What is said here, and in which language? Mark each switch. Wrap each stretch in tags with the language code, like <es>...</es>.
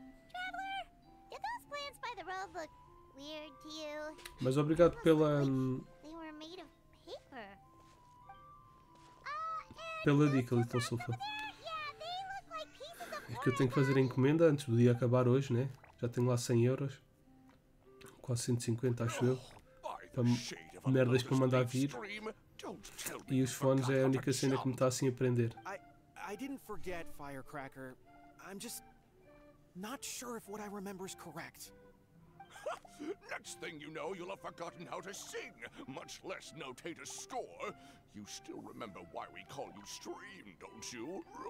<en>Traveler, did those plants by the road look weird to you?</en> <pt>Mas obrigado pela</pt> <en>They were made of paper.</en> <pt>pela dica, Little Sofa.</pt> <en>Yeah, they look like pieces of</en> <pt>É que eu tenho que fazer a encomenda antes do dia acabar hoje, né? Já tenho lá 100 euros. Quase 150, acho eu. para merdas para mandar vir. E os fones é a única cena que me está assim a prender.</pt> <en>I didn't forget, Firecracker. I'm just not sure if what I remember is correct. Next thing you know, you'll have forgotten how to sing, much less notate a score. You still remember why we call you Stream, don't you?</en>